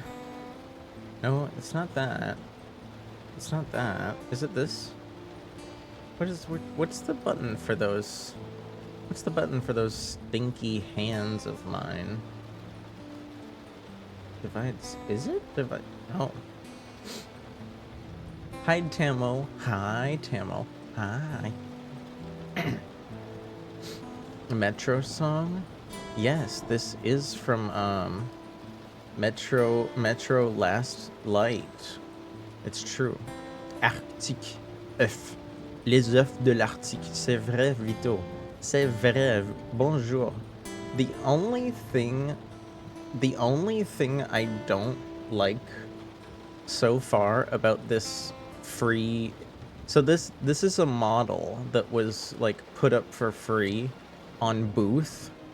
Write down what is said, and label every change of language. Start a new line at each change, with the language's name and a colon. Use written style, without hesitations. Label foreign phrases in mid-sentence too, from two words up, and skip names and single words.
English: No, it's not that. It's not that. Is it this? What's the button for those? What's the button for those stinky hands of mine? Divides. Is it? Divide. Oh. Hi, Tamo. Hi, Tamo. Hi. Metro song? Yes, this is from Metro Last Light. It's true.
French: Arctique œuf. Les œufs de l'Arctique. C'est vrai, Vito. C'est vrai. Bonjour.
English: The only thing I don't like so far about this free, so this is a model that was like put up for free on Booth.